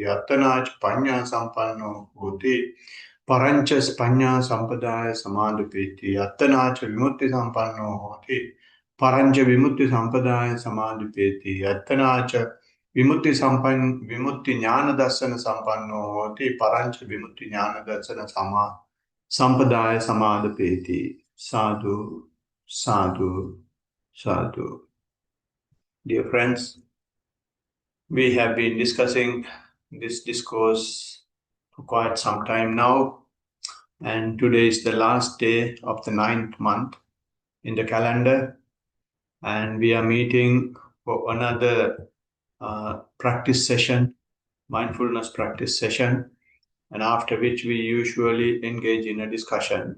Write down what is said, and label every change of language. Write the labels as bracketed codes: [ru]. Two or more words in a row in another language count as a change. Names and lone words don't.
[pi] Attana cha panya sampanno hoti Parancha Spanya Sampadaya Samadhipeti Attanacha Vimutti Sampanno Hoti Parancha Vimutti Sampadaya Samadhipeti Attanacha Vimutti Jnana Darsana Sampanno Hoti Parancha Vimutti Jnana Darsana Sampadaya Samadhipeti. Sadhu, sadhu, sadhu. [en] Dear friends, we have been discussing this discourse for quite some time now. And today is the last day of the 9th month in the calendar, and we are meeting for another practice session, mindfulness practice session, and after which we usually engage in a discussion.